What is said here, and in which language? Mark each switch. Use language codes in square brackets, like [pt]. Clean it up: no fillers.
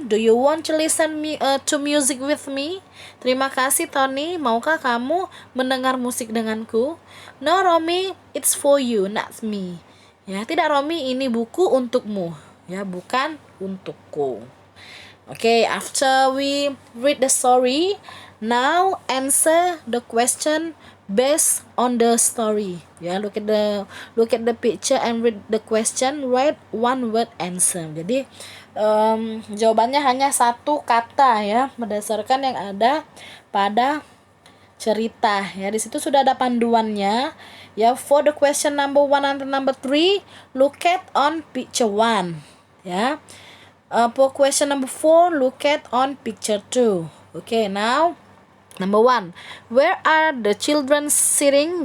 [en] Do you want to listen to music with me? [id] Terima kasih, Tony. Maukah kamu mendengar musik denganku? [en] No, Romi, it's for you, not me. [id] Ya, tidak, Romi, ini buku untukmu. Ya, bukan untukku. [en] Okay, after we read the story, now answer the question based on the story. Ya, look at the picture and read the question. Write one word answer. [id] Jadi jawabannya hanya satu kata ya, berdasarkan yang ada pada cerita ya. Di situ sudah ada panduannya ya. [en] For the question number 1 and number 3, look at on picture 1 ya. For question number 4, look at on picture 2. Okay, now number 1, where are the children sitting?